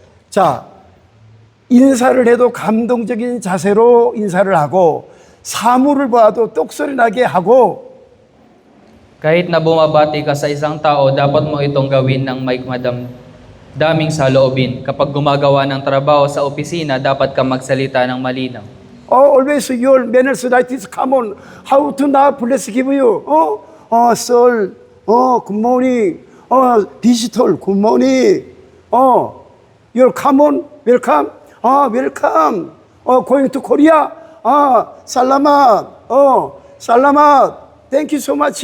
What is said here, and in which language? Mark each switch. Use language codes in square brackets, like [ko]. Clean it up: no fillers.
[ko] 자, 인사를 해도 감동적인 자세로 인사를 하고, 사물을 봐도 똑소리 나게 하고, [tl] Kahit na bumabati ka sa isang tao, dapat mo itong gawin ng may daming saloobin. Kapag gumagawa ng trabaho sa opisina, dapat ka magsalita ng malinaw. [en] always your manners like this. Come on, how to not bless give you? Sir, good morning. Digital, good morning. You're come on, welcome. Welcome. Going to Korea. [tl] Salamat. Salamat. [en] Thank you so much.